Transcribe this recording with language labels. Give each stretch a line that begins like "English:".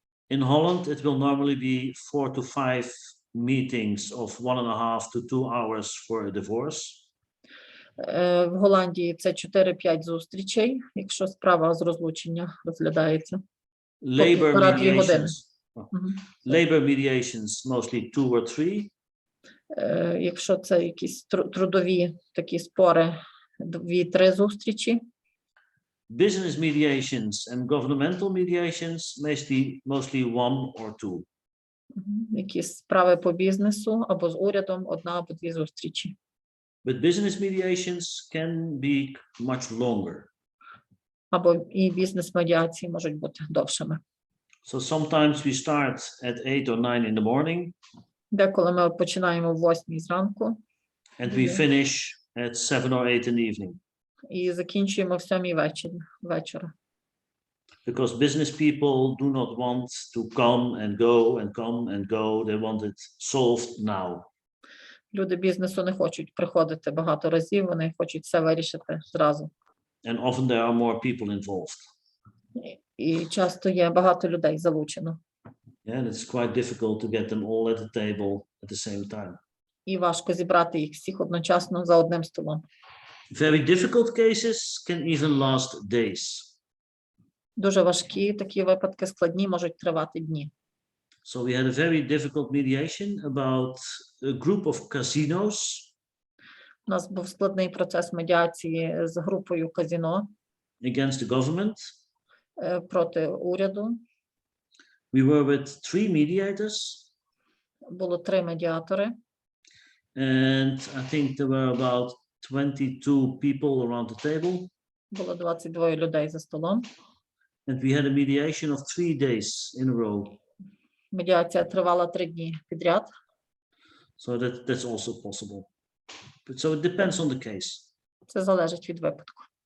English: In Holland, it will normally be 4 to 5 meetings of 1.5 to 2 hours for a divorce.
Ukrainian: В Голландії це 4-5 зустрічей, якщо справа з розлучення розглядається.
English: Labor mediations mostly 2 or 3.
Ukrainian: Якщо це якісь трудові такі спори, 2-3 зустрічі.
English: Business mediations and governmental mediations mostly 1 or 2.
Ukrainian: Якісь справи по бізнесу або з урядом, 1 або 2 зустрічі.
English: But business mediations can be much longer.
Ukrainian: Або і бізнес-медіації можуть бути довшими.
English: So sometimes we start at 8 or 9 in the morning.
Ukrainian: Деколи ми починаємо в 8 зранку.
English: And we finish at 7 or 8 in the evening.
Ukrainian: І закінчуємо в 7 вечора.
English: Because business people do not want to come and go and come and go. They want it solved now.
Ukrainian: Люди бізнесу не хочуть приходити багато разів, вони хочуть все вирішити зразу.
English: And often there are more people involved.
Ukrainian: І часто є багато людей залучено.
English: Yeah, and it's quite difficult to get them all at the table at the same time.
Ukrainian: І важко зібрати їх всіх одночасно за одним столом.
English: Very difficult cases can even last days.
Ukrainian: Дуже важкі такі випадки, складні, можуть тривати дні.
English: So we had a very difficult mediation about a group of casinos.
Ukrainian: У нас був складний процес медіації з групою казино.
English: Against the government.
Ukrainian: Проти уряду.
English: We were with 3 mediators.
Ukrainian: Було 3 медіатори.
English: And I think there were about 22 people around the table.
Ukrainian: Було 22 людей за столом.
English: And we had a mediation of 3 days in a row.
Ukrainian: Медіація тривала 3 дні підряд.
English: So that's also possible. But so it depends on the case.
Ukrainian: Це залежить від випадку.